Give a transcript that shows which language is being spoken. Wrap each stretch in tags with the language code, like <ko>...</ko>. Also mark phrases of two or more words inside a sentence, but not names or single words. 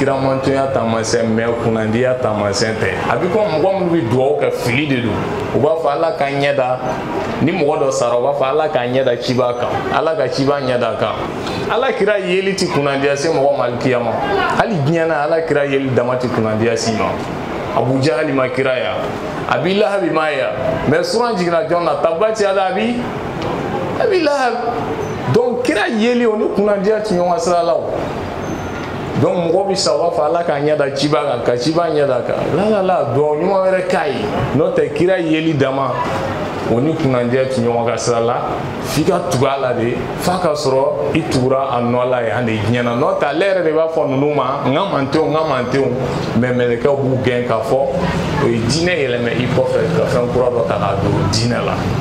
<bm>kira mantonya taamasiyɛn mɛ kunnandiya taamasiyɛn tɛ a bɛ komi mɔgɔ minnu bɛ dugawu kɛ fili de don u b'a fɔ ala ka ɲɛda ni mɔgɔ dɔ sara u b'a fɔ ala ka ɲɛda ciba kan ala ka ciba ɲɛda kan ala kira yeli ti kunnandiya se mɔgɔ ma alikiyama hali diɲɛ na ala kira yeli dama ti kunnandiya si ma abu jahali ma kira ya abi lahabi ma ya mɛ suran jiginna jɔn na tabati ala abi lahab donc kira yeli o ni kunnandiya ti ɲɔgɔn sira la o donc mɔgɔ bɛ sa u b'a fɔ ala ka ɲɛda ciba kan ka ciba ɲɛda kan la dugawu ɲuman wɛrɛ k'a ye n'o tɛ kira yeli dama o ni kunnandiya ti ɲɔgɔn ka sira la f'i ka tugu a la de f'a ka sɔrɔ i tugura a nɔ la yan de diɲɛ na n'o tɛ ale yɛrɛ de b'a fɔ ninnu ma n ka mantenw mɛ mɛlɛkɛw b'u gɛn k'a fɔ o ye diinɛ yɛlɛmɛ i kɔfɛ ka fɛn kura dɔ ta k'a don diinɛ la</bm>